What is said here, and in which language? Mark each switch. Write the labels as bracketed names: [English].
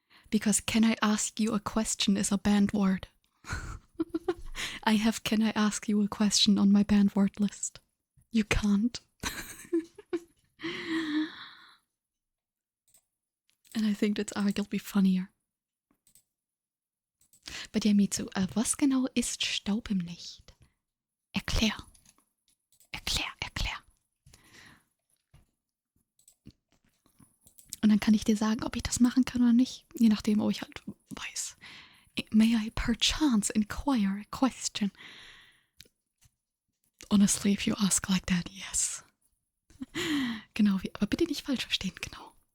[English] Because can I ask you a question is a banned word. I have can I ask you a question on my banned word list. You can't. And I think that's arguably funnier. [German] But ja, Mitsu, was genau ist Staub im Licht? Erklär. Und dann kann ich dir sagen, ob ich das machen kann oder nicht, je nachdem, ob ich halt weiß. [English] May I perchance inquire a question? Honestly, if you ask like that, yes. [German] Genau, aber bitte nicht falsch verstehen, genau.